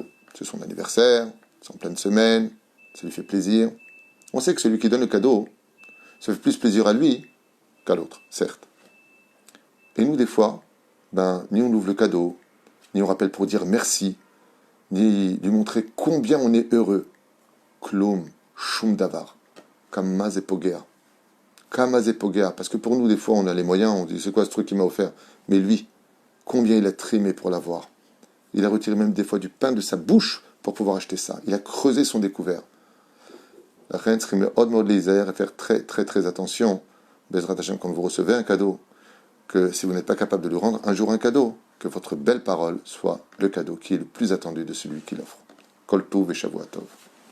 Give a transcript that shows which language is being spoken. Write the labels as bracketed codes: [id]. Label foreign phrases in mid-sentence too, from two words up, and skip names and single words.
[fr] C'est son anniversaire, c'est en pleine semaine, ça lui fait plaisir. On sait que celui qui donne le cadeau, ça fait plus plaisir à lui qu'à l'autre, certes. Et nous, des fois, ni on ouvre le cadeau, ni on rappelle pour dire merci, ni lui montrer combien on est heureux. [he] כלום, שום דבר, קמץ את פוגר. קמץ את פוגר. [fr] Parce que pour nous, des fois, on a les moyens, on dit c'est quoi ce truc qu'il m'a offert? Mais lui, combien il a trimé pour l'avoir. Il a retiré même des fois du pain de sa bouche pour pouvoir acheter ça. Il a creusé son découvert. La reine serait od mod à faire très très très attention. [he] בעזרת השם, [fr] quand vous recevez un cadeau, que si vous n'êtes pas capable de lui rendre un jour un cadeau, que votre belle parole soit le cadeau qui est le plus attendu de celui qui l'offre. [he] כל טוב ושבוע טוב.